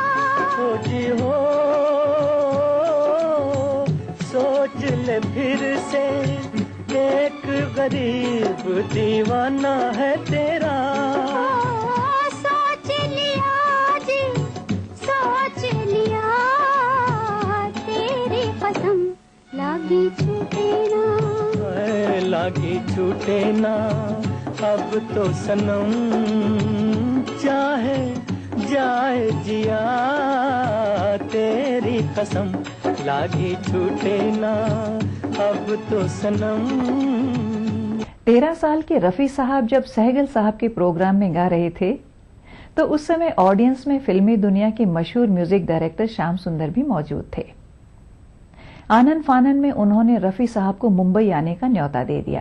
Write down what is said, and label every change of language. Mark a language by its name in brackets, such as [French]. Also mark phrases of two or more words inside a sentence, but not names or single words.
[Hindi] हो जी हो, सोच ले फिर से, एक गरीब दीवाना है तेरा। सोच लिया जी, सोच लिया, तेरी कसम लागी छूटे ना। हाय लागी छूटे ना, अब तो सनम चाहे जाए जिया, तेरी कसम लागी छूटे ना, अब तो सनम। 13 साल के रफी साहब जब सहगल साहब के प्रोग्राम में गा रहे थे तो उस समय ऑडियंस में फिल्मी दुनिया के मशहूर [English] music director [Hindi] श्याम सुंदर भी मौजूद थे। आनन फानन में उन्होंने रफी साहब को मुंबई आने का न्योता दे दिया।